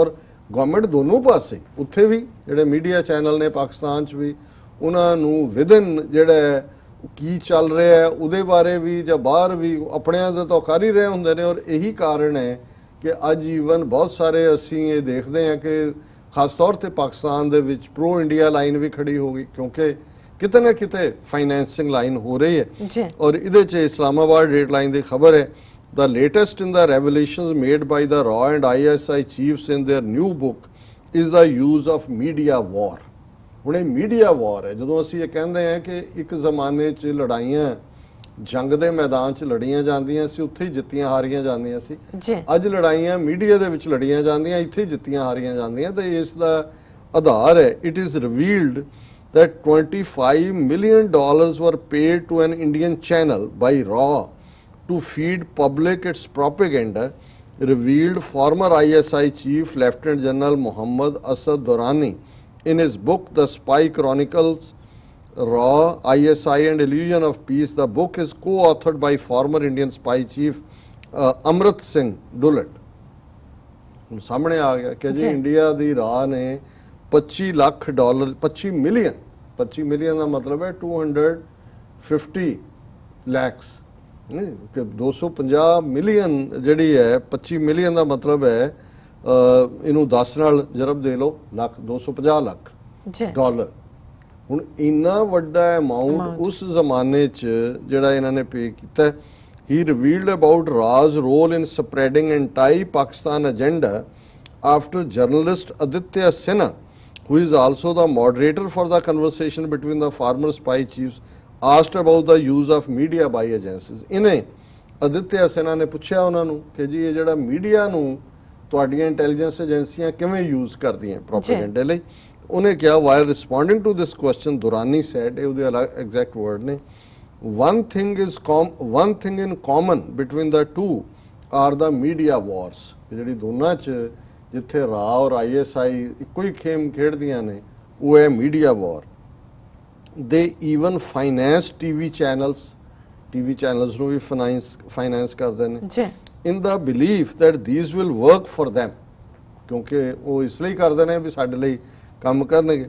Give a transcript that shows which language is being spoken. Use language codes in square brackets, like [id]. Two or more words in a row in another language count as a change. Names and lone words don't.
[pa] ਔਰ ਗਵਰਨਮੈਂਟ ਦੋਨੋਂ ਪਾਸੇ, ਉੱਥੇ ਵੀ ਜਿਹੜੇ [en] media channel [pa] ਨੇ ਪਾਕਿਸਤਾਨ 'ਚ ਵੀ, ਉਹਨਾਂ ਨੂੰ ਵਿਦਨ ਜਿਹੜਾ ਕੀ ਚੱਲ ਰਿਹਾ ਹੈ ਉਹਦੇ ਬਾਰੇ ਵੀ ਜਾਂ ਬਾਹਰ ਵੀ ਆਪਣਿਆਂ ਦਾ ਤਾਂ ਕਰ ਹੀ ਰਹੇ ਹੁੰਦੇ ਨੇ। ਔਰ ਇਹੀ ਕਾਰਨ ਹੈ ਕਿ ਅੱਜ ਈਵਨ ਬਹੁਤ ਸਾਰੇ ਅਸੀਂ ਇਹ ਦੇਖਦੇ ਹਾਂ ਕਿ ਖਾਸ ਤੌਰ ਤੇ ਪਾਕਿਸਤਾਨ ਦੇ ਵਿੱਚ [en] pro India line [pa] ਵੀ ਖੜੀ ਹੋ ਗਈ, ਕਿਉਂਕਿ ਕਿਤੇ ਨਾ ਕਿਤੇ [en] financing line [pa] ਹੋ ਰਹੀ ਹੈ। ਔਰ ਇਹਦੇ 'ਚ ਇਸਲਾਮਾਬਾਦ [en] date line [pa] ਦੀ ਖਬਰ ਹੈ, [en] the latest in the revelations made by the RAW and ISI chiefs in their new book is the use of media war। [pa] ਹੁਣ ਇਹ [en] media war [pa] ਹੈ। ਜਦੋਂ ਅਸੀਂ ਇਹ ਕਹਿੰਦੇ ਹਾਂ ਕਿ ਇੱਕ ਜ਼ਮਾਨੇ 'ਚ ਲੜਾਈਆਂ ਜੰਗ ਦੇ ਮੈਦਾਨ 'ਚ ਲੜੀਆਂ ਜਾਂਦੀਆਂ ਸੀ, ਉੱਥੇ ਹੀ ਜਿੱਤੀਆਂ ਹਾਰੀਆਂ ਜਾਂਦੀਆਂ ਸੀ, ਅੱਜ ਲੜਾਈਆਂ ਮੀਡੀਆ ਦੇ ਵਿੱਚ ਲੜੀਆਂ ਜਾਂਦੀਆਂ, ਇੱਥੇ ਜਿੱਤੀਆਂ ਹਾਰੀਆਂ ਜਾਂਦੀਆਂ। ਤੇ ਇਸ ਦਾ ਆਧਾਰ ਹੈ, [en] it is revealed that $25 million were paid to an Indian channel by RAW to feed public its propaganda, revealed former ISI chief Lieutenant General Muhammad Asad Durrani in his book The Spy Chronicles, RAW, ISI and Illusion of Peace। The book is co-authored by former Indian spy chief Amrit Singh Dulat। [pa] ਸਾਹਮਣੇ ਆ ਗਿਆ ਕਿ ਜੀ ਇੰਡੀਆ ਦੀ ਰਾਹ ਨੇ $25 ਲੱਖ 25 ਮਿਲੀਅਨ ਦਾ ਮਤਲਬ ਹੈ 250 lakhs, ਕਿ 250 ਮਿਲੀਅਨ ਜਿਹੜੀ ਹੈ, 25 ਮਿਲੀਅਨ ਦਾ ਮਤਲਬ ਹੈ ਇਹਨੂੰ 10 ਨਾਲ ਜਰਬ ਦੇ ਲਓ, ਲੱਖ, 250 ਲੱਖ ਡਾਲਰ। ਹੁਣ ਇੰਨਾ ਵੱਡਾ ਅਮਾਉਂਟ ਉਸ ਜ਼ਮਾਨੇ 'ਚ ਜਿਹੜਾ ਇਹਨਾਂ ਨੇ ਪੇ ਕੀਤਾ। [en] He revealed about Raw's role in spreading anti-Pakistan agenda after journalist Aditya Sinha, who is also the moderator for the conversation between the former spy chiefs, asked about the use of media by agencies। [pa] ਇਹਨਾਂ Aditya Sinha ਨੇ ਪੁੱਛਿਆ ਉਹਨਾਂ ਕਿ ਜੀ ਇਹ ਜਿਹੜਾ ਮੀਡੀਆ ਨੂੰ ਤੁਹਾਡੀਆਂ [en] intelligence agencies [pa] ਕਿਵੇਂ ਯੂਜ਼ ਕਰਦੀਆਂ ਪ੍ਰੋਪੇਗੰਡੇ ਲਈ। [hi] उन्हें क्या, [en] while responding to this question, Durrani said, [pa] ਇਹ ਉਹਦੇ [en] exact word [pa] ਨੇ, [en] one thing in common between the two are the media wars। [pa] ਜਿਹੜੀ ਦੋਨਾਂ 'ਚ ਜਿੱਥੇ ਰਾ ਔਰ ISI ਇੱਕੋ ਹੀ ਖੇਮ ਖੇਡਦੀਆਂ ਨੇ, ਉਹ ਹੈ [en] media war. they even finance TV channels [pa] ਨੂੰ ਵੀ ਫਾਈਨੈਂਸ ਕਰਦੇ ਨੇ [en] in the belief that these will work for them, [pa] ਕਿਉਂਕਿ ਉਹ ਇਸ ਲਈ ਕਰਦੇ ਨੇ ਵੀ ਸਾਡੇ ਲਈ ਕੰਮ ਕਰਨਗੇ।